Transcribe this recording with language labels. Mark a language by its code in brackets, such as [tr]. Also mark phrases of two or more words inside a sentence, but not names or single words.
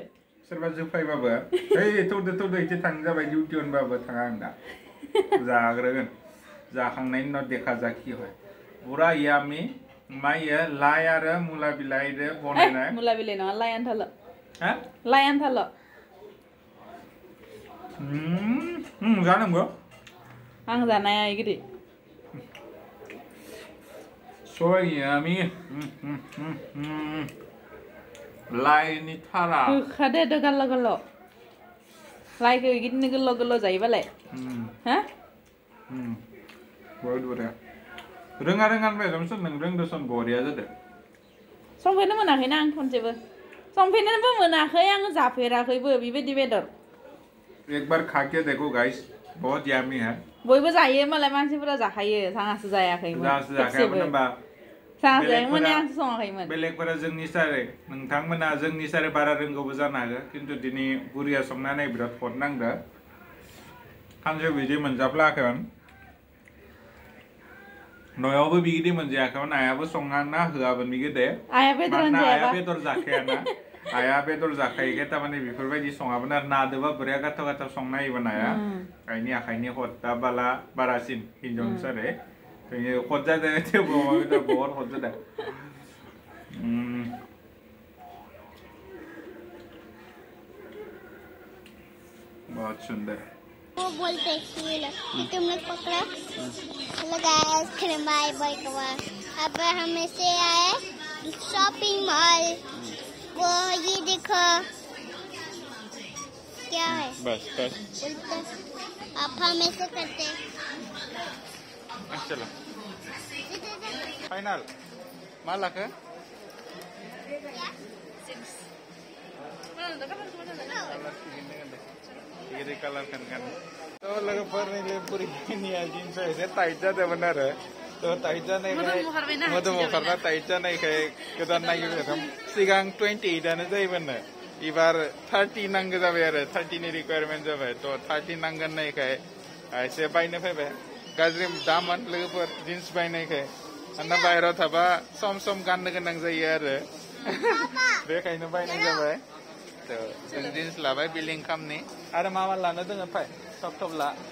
[brx] सोरबा जोफायबाबो ओइ थौदो इसे थांनो जाबाय डिउटि होनबाबो थाङा आं दा जाग्रोगोन जाखांनायनि उनाव देखा जाखि হয় पुरा यामी मायो लाइ आरो मुला बिलाइजों बनायनाय मुला बिलाइ नङा लाइ आन्थाल' हा लाइ आन्थाल' जानांगौ आं जानाया इगिरि [en] so yummy [brx] लाइनि थारा होखादो दो गाल्ल' गाल्ल' लाइखौ इगिदिनो गोल्ल' गोल्ल' जायोबालाय हा [hi] बहुत बरिया [brx] रोङा होनबाय दंसन नों रोंदोसन बरिया जादो संफेरनो मोनाखैना आं खनसेबो संफेरनोबो मोनाखै आं जाफेराखैबो बेबायदि बेदर [hi] एक बार खा के देखो गाइस बहुत यामी है [brx] बयबो जायो मालाय मानसिफोरा जाखायो आंहासो जायाखैमोन जाखायामोन होनबा माने आंसो सङाखैमोन बेलेगफोरा जोंनि सारे नोंथांमोना जोंनि सारे बारा रोंगौबो जानो हागौ खिन्थु दिनै बुरिया संनानै बिराद खद नांदो सानसे बिदि मोनजाफ्लाखैमोन न'आवबो बिदि मोनजायाखैमोन आइयाबो संना होआमोन बिगोदे आइया बेदर जाखायाना आइया बेदर जाखायोखाय थारमाने बेफोरबायदि सङामोन आरो नादोबा बरिया गाथाव गाथाव संना होयोमोन आइया आइनि आखाइनि खददा बाला बारासिन हिनजावनि सारे खद जादों थेवबो अमा बेदर बहुत खद जादों [hi] बहुत सुंदर वो बोलते कि तुम लोग पकड़ा लगा बाय बाय कवा अब हम ऐसे आए शॉपिंग मॉल वो ये देखो क्या है बस आप हम ऐसे करते चलो फाइनल माला के ये कलर kan तो [brx] लोगोफोर नै बुरिनिया जिन्स एसे टाइट जादोंमोन आरो तो टाइट जानायखाय मोदोम ओंखारना टाइट जानायखाय गोदान नागिरदों सिगां 28 आनो जायोमोन एबार 30 नांगौ जाबाय आरो 30 नि रिक्वायरमेन्ट जाबाय तो 30 नांगोन नायखाय एसे बायनो फैबाय गाज्रि दाममोन लोगोफोर जिन्स बायनायखाय मानोना बाहेराव थाबा सम सम गाननो गोनां जायो आरो बेखायनो बायनाय जाबाय तो जों जिन्स लाबाय बिलिं खामनि आरो मा लानो दोङो फाय थब ला